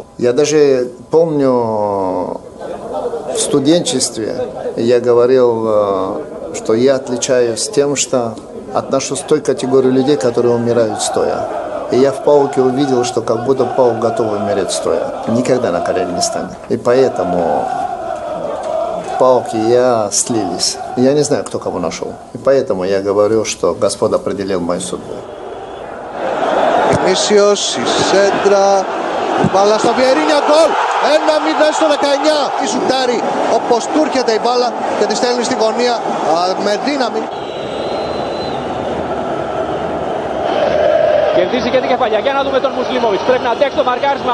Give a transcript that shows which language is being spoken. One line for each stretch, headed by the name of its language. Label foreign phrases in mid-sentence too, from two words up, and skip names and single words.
Russian: Я даже помню в студенчестве я говорил, что я отличаюсь тем, что отношусь к той категории людей, которые умирают стоя. И я в ПАОКе увидел, что как будто ПАОК готов умереть стоя. Никогда на колени не станет. И поэтому ПАОК и я слились. Я не знаю, кто кого нашел. И поэтому я говорю, что Господь определил мою судьбу.
Greek: Μίσιος, η σέντρα, η μπάλα στο Βιερίνια, γκολ! 1-0 στο 19, η σουτάρει όπως του έρχεται η μπάλα και τη στέλνει στη γωνία με δύναμη. Κερδίζει και την κεφαλιά, για να δούμε τον Μουσλίμοβιτς, πρέπει να αντέξει το μαρκάρισμα.